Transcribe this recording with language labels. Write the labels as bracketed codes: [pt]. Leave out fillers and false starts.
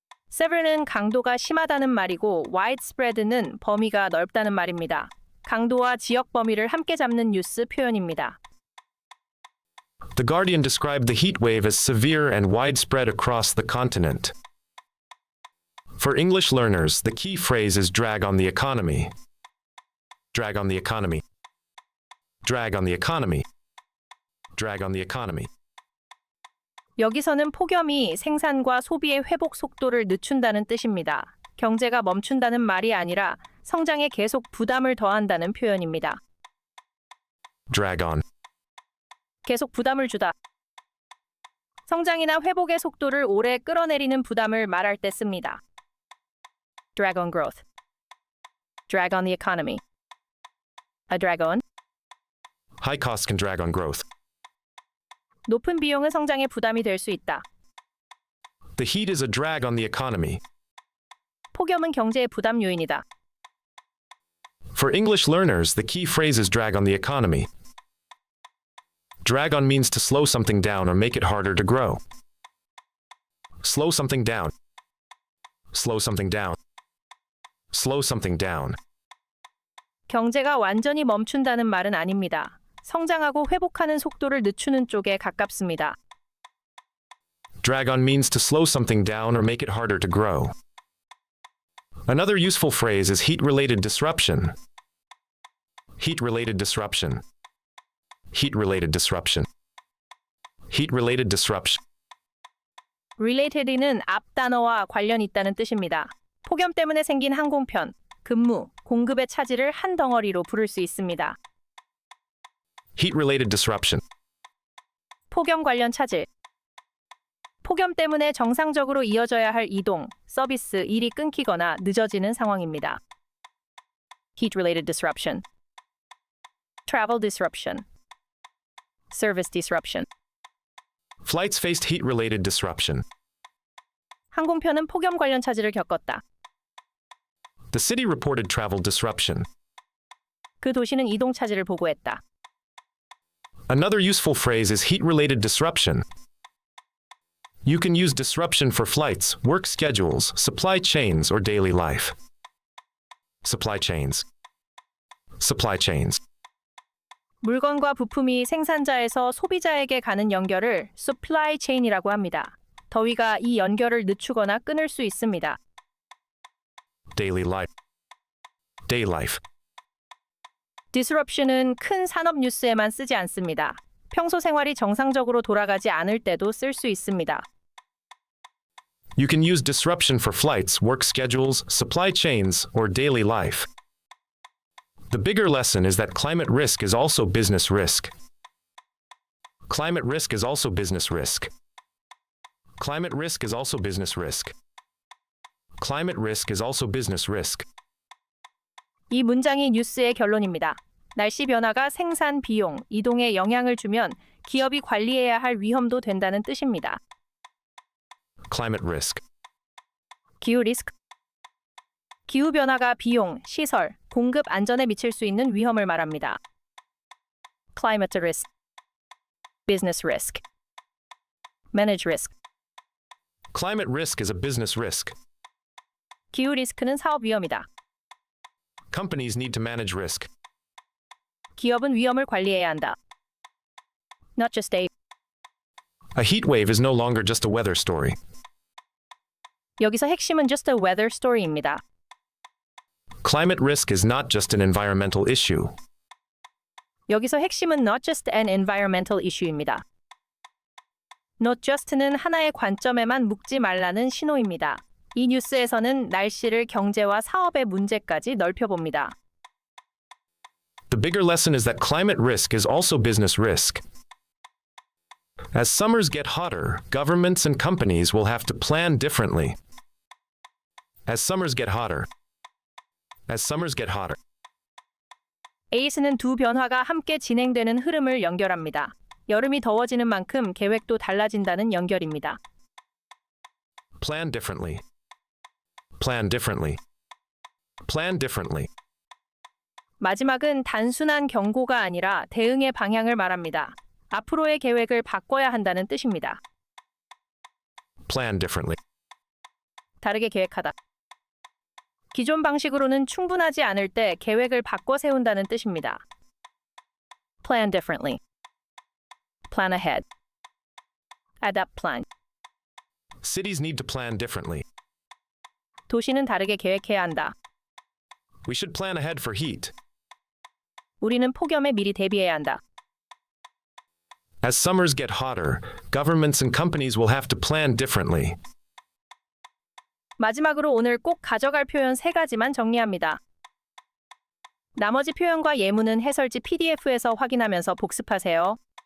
[ko] severe는 강도가 심하다는 말이고 widespread는 범위가 넓다는 말입니다. 강도와 지역 범위를 함께 잡는 뉴스 표현입니다. [en] The Guardian described the heat wave as severe and widespread across the continent. For English learners, the key phrase is drag on the economy. Drag on the economy. Drag on the economy. Drag on the economy. [ko] 여기서는 폭염이 생산과 소비의 회복 속도를 늦춘다는 뜻입니다. 경제가 멈춘다는 말이 아니라 성장에 계속 부담을 더한다는 표현입니다. [en] Drag on. [ko] 계속 부담을 주다. 성장이나 회복의 속도를 오래 끌어내리는 부담을 말할 때 씁니다. [en] Drag on growth. Drag on the economy. A drag on. High costs can drag on growth. [ko] 높은 비용은 성장에 부담이 될 수 있다. [en] The heat is a drag on the economy. [ko] 폭염은 경제의 부담 요인이다. [en] For English learners, the key phrase is drag on the economy. Drag on means to slow something down or make it harder to grow. Slow something down. Slow something down. Slow something down. [ko] 경제가 완전히 멈춘다는 말은 아닙니다. 성장하고 회복하는 속도를 늦추는 쪽에 가깝습니다. [en] Drag on means to slow something down or make it harder to grow. Another useful phrase is heat-related disruption. Heat-related disruption. Heat-related disruption. Heat-related disruption. [ko] related는 앞 단어와 관련 있다는 뜻입니다. 폭염 때문에 생긴 항공편, 근무, 공급의 차질을 한 덩어리로 부를 수 있습니다. [en] Heat-related disruption. [ko] 폭염 관련 차질. 폭염 때문에 정상적으로 이어져야 할 이동, 서비스, 일이 끊기거나 늦어지는 상황입니다. [en] Heat-related disruption. Travel disruption. Service disruption. Flights faced heat-related disruption. [ko] 항공편은 폭염 관련 차질을 겪었다. [en] The city reported travel disruption. [ko] 그 도시는 이동 차질을 보고했다. [en] Another useful phrase is heat-related disruption. You can use disruption for flights, work schedules, supply chains, or daily life. Supply chains. Supply chains. [ko] 물건과 부품이 생산자에서 소비자에게 가는 연결을 supply chain이라고 합니다. 더위가 이 연결을 늦추거나 끊을 수 있습니다. [en] Daily life. Day life. [ko] disruption은 큰 산업 뉴스에만 쓰지 않습니다. 평소 생활이 정상적으로 돌아가지 않을 때도 쓸 수 있습니다. [en] You can use disruption for flights, work schedules, supply chains, or daily life. The bigger lesson is that climate risk is also business risk. Climate risk is also business risk. Climate risk is also business risk. Climate risk is also business risk. [ko] 이 문장이 뉴스의 결론입니다. 날씨 변화가 생산 비용, 이동에 영향을 주면 기업이 관리해야 할 위험도 된다는 뜻입니다. [en] Climate risk. [ko] 기후 리스크. 기후 변화가 비용, 시설, 공급 안전에 미칠 수 있는 위험을 말합니다. [en] Climate risk. Business risk. Manage risk. Climate risk is a business risk. [ko] 기후 리스크는 사업 위험이다. [en] Companies need to manage risk. [ko] 기업은 위험을 관리해야 한다. [en] Not just a. A heat wave is no longer just a weather story. [ko] 여기서 핵심은 [en] just a weather story [ko] 입니다. [en] Climate risk is not just an environmental issue. [ko] 여기서 핵심은 [en] not just an environmental issue [ko] 입니다. Not just는 하나의 관점에만 묶지 말라는 신호입니다. 이 뉴스에서는 날씨를 경제와 사업의 문제까지 넓혀봅니다. [en] The bigger lesson is that climate risk is also business risk. As summers get hotter, governments and companies will have to plan differently. As summers get hotter. As summers get hotter. [ko] ACE는 두 변화가 함께 진행되는 흐름을 연결합니다. 여름이 더워지는 만큼 계획도 달라진다는 연결입니다. [en] Plan differently. Plan differently. Plan differently. [ko] 마지막은 단순한 경고가 아니라 대응의 방향을 말합니다. 앞으로의 계획을 바꿔야 한다는 뜻입니다. [en] Plan differently. [ko] 다르게 계획하다. 기존 방식으로는 충분하지 않을 때 계획을 바꿔 세운다는 뜻입니다. [en] Plan differently. Plan ahead. Adapt plan. Cities need to plan differently. [ko] 도시는 다르게 계획해야 한다. [en] We should plan ahead for heat. [ko] 우리는 폭염에 미리 대비해야 한다. [en] As summers get hotter, governments and companies will have to plan differently. [ko] 마지막으로 오늘 꼭 가져갈 표현 3가지만 정리합니다. 나머지 표현과 예문은 해설지 PDF에서 확인하면서 복습하세요.